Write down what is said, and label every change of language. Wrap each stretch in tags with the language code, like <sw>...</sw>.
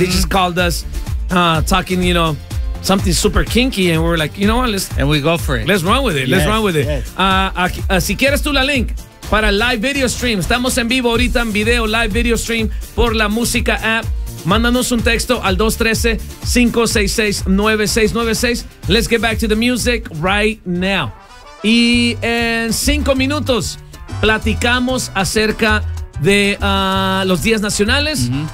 <en>They just called us talking, you know, something super kinky, and we're like, you know what, let's... And we go for it. Let's run with it, yes, let's run with it. Yes.</en> <es>Si quieres tú la link para live video stream, estamos en vivo ahorita en video, live video stream por la música app. Mándanos un texto al 213-566-9696.</es> <en>Let's get back to the music right now.</en> <es>Y en 5 minutos platicamos acerca de los días nacionales mm-hmm.</es>